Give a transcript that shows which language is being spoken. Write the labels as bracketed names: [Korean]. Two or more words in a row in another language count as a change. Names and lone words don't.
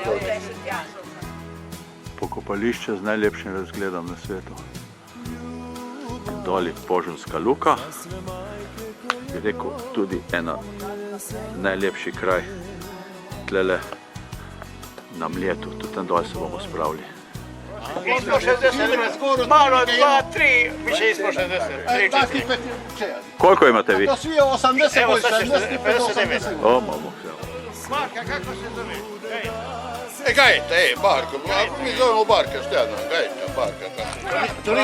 [Slovenian] Pokopališče z najlepšim razgledom na svetu. Doli Požunska luka. Bi rekel, tudi ena najlepši kraj tlele na Mljetu. Tudi tam dol se bomo spravili. [Croatian] Ispod 60, malo 2, 3, više ispod 60, 3, 4. Koliko imate vi? Evo sad će 59. [Slovenian] O, mamo. [Croatian] Marka, kako se zove? Gajta, Barko, mi zovemo Barka, što ja znam, Gajta, Barka.